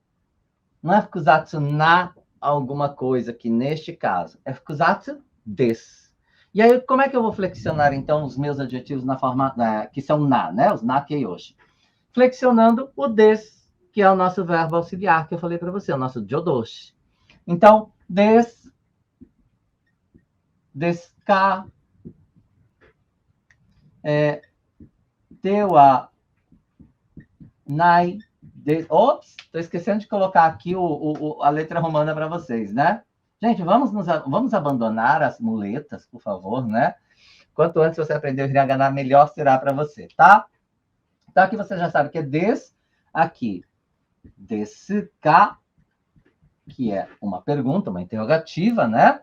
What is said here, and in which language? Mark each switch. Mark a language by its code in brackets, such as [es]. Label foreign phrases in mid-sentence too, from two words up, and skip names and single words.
[pt] Não é [ja] 複雑な [pt] alguma coisa, que neste caso é [ja] 複雑です. [pt] E aí, como é que eu vou flexionar, então, os meus adjetivos na forma que são na, né? Os nakeyoshi. Flexionando o desu, que é o nosso verbo auxiliar, que eu falei para você, o nosso jodoshi. Então, [ja] です、ですか、ではない. [pt] Ops, estou esquecendo de colocar aqui a letra romana para vocês, né? Gente, vamos abandonar as muletas, por favor, né? Quanto antes você aprender o hiragana, melhor será para você, tá? Então, aqui você já sabe que é des, aqui, [ja] ですか, [pt] que é uma pergunta, uma interrogativa, né?